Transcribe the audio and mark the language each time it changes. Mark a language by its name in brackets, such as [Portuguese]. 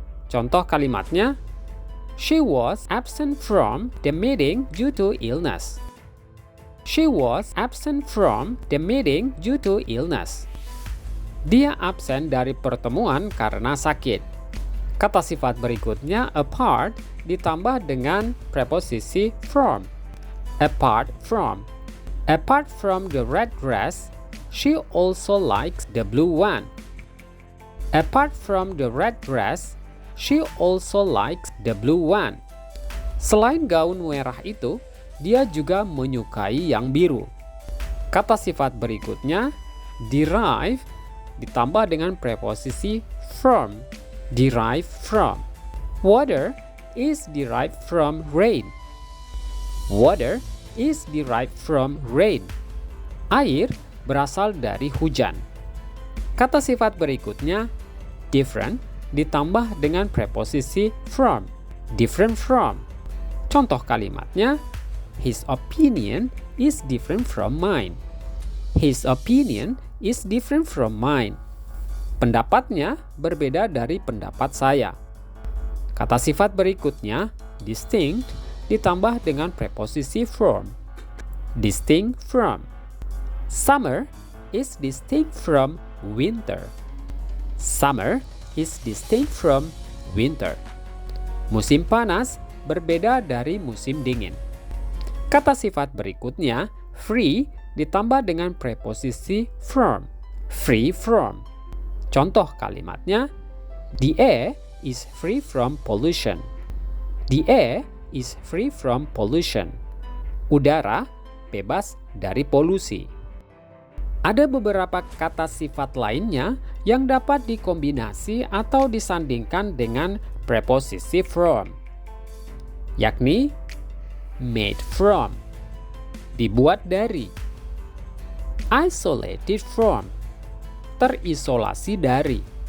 [Indonesian] Contoh kalimatnya, [English] she was absent from the meeting due to illness. She was absent from the meeting due to illness. [Indonesian] Dia absen dari pertemuan karena sakit. Kata sifat berikutnya, apart, ditambah dengan preposisi from. [English] Apart from. Apart from the red dress, she also likes the blue one. Apart from the red dress, she also likes the blue one. [Indonesian] Selain gaun merah itu, dia juga menyukai yang biru. Kata sifat berikutnya, derive, ditambah dengan preposisi from. [English] Derive from. Water is derived from rain. Water is derived from rain. [Indonesian] Air berasal dari hujan. Kata sifat berikutnya, different, ditambah dengan preposisi from. [English] Different from. [Indonesian] Contoh kalimatnya, [English] his opinion is different from mine. His opinion is different from mine. [Indonesian] Pendapatnya berbeda dari pendapat saya. Kata sifat berikutnya, distinct, ditambah dengan preposisi from. [English] Distinct from. Summer is distinct from winter. Summer is distinct from winter. [Indonesian] Musim panas berbeda dari musim dingin. Kata sifat berikutnya, free, ditambah dengan preposisi from. [English] Free from. [Indonesian] Contoh kalimatnya, [English] the air is free from pollution. The air is free from pollution. [Indonesian] Udara bebas dari polusi. Ada beberapa kata sifat lainnya yang dapat dikombinasi atau disandingkan dengan preposisi from, yakni made from, dibuat dari, isolated from, terisolasi dari,